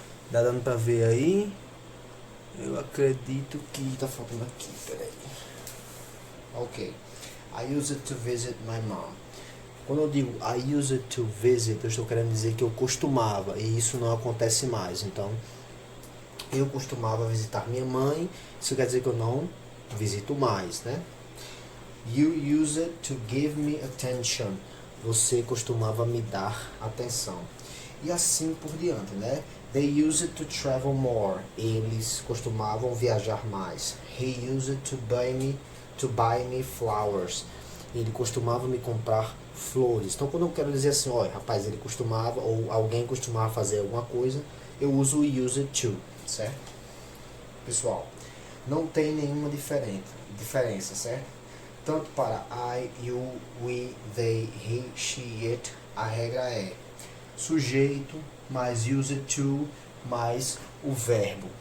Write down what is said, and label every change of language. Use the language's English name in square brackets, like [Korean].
[Portuguese] Tá dando para ver aí? Eu acredito que tá faltando aqui, peraí. Ok. [English] I used to visit my mom. [Portuguese] Quando eu digo I used to visit, eu estou querendo dizer que eu costumava, e isso não acontece mais. Então, eu costumava visitar minha mãe, isso quer dizer que eu não visito mais, né? [English] You used to give me attention. [Portuguese] Você costumava me dar atenção. E assim por diante, né? [English] They used to travel more. [Portuguese] Eles costumavam viajar mais. [English] He used to buy me flowers. [Portuguese] Ele costumava me comprar flores. Então, quando eu quero dizer assim, olha, rapaz, ele costumava, ou alguém costumava fazer alguma coisa, eu uso o use to, certo? Pessoal, não tem nenhuma diferença, certo? Tanto para I, you, we, they, he, she, it, a regra é sujeito mais use to mais o verbo.